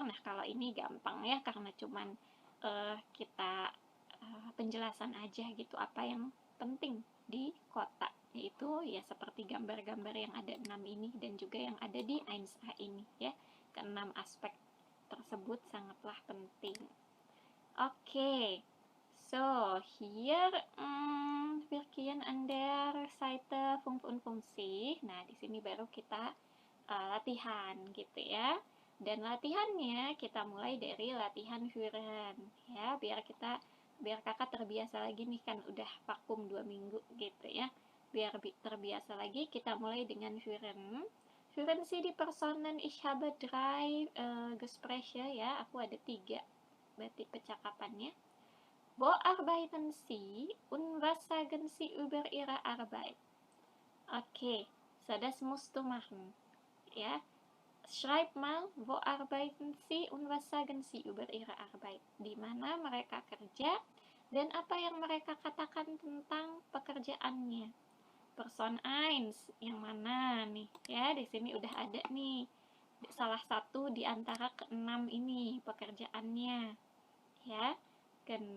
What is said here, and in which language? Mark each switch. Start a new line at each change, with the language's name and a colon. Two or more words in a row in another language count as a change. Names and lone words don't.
Indonesian: Nah, kalau ini gampang ya, karena cuman kita penjelasan aja gitu apa yang penting di kotak, yaitu ya seperti gambar-gambar yang ada 6 ini dan juga yang ada di 1A ini ya. Keenam aspek tersebut sangatlah penting.
English: Okay, so here
German: wir gehen an der Seite 55.
Indonesian: Nah, di sini baru kita latihan gitu ya. Dan latihannya kita mulai dari latihan Führen ya, biar kakak terbiasa lagi nih, kan udah vakum 2 minggu gitu ya. Biar terbiasa lagi, kita mulai dengan Führen.
German: Führen Sie die Personen, ich habe 3 Gespräche ya,
Indonesian: aku ada 3 berarti percakapannya.
German: Wo arbeiten Sie und was sagen Sie über Ihre Arbeit? Okay, so das musst du machen. Ja, schreib mal, wo arbeiten Sie und was sagen Sie über Ihre Arbeit?
Indonesian: Di mana mereka kerja dan apa yang mereka katakan tentang pekerjaannya. Person 1 yang mana nih? Ya, di sini udah ada nih. Salah satu di antara ke-6 ini pekerjaannya. Ya, ke-6.